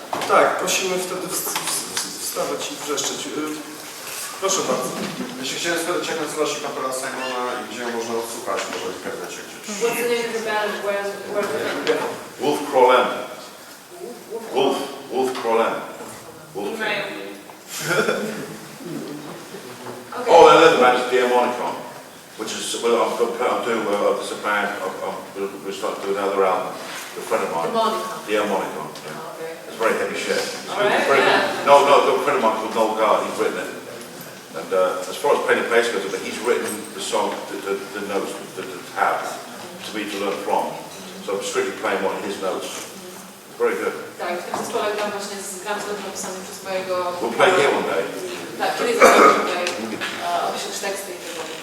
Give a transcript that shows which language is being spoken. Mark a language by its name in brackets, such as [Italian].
[Polish] Tak, prosimy wtedy wstawać i wrzeszczeć. Proszę bardzo. Ja się chciałem spytać, jak nazywa się kapela Simona i gdzie można odsłuchać, może w internecie gdzieś. [English] What's the name of the band? Where Wolf Crawlem. Wolf Crawlem. Email. Okay. Oh, another band is Diamonicon, which is, well, I'm doing, there's a band, we're starting to do another album, a friend of mine. Diamonicon. Yeah. Okay. It's very heavy shit. Alright, yeah. No, a friend of mine called Noel Gard, he's written it. And as far as playing the bass goes, he's written the song, the notes, the tab, to me to learn from. So I'm strictly playing one of his notes. It's very good. [Polish] Tak, w tym zespole gram właśnie z napisany przez mojego... [English] We'll play here one day. [Polish] Tak, kiedyś zagramy tutaj, opiszesz teksty i tego.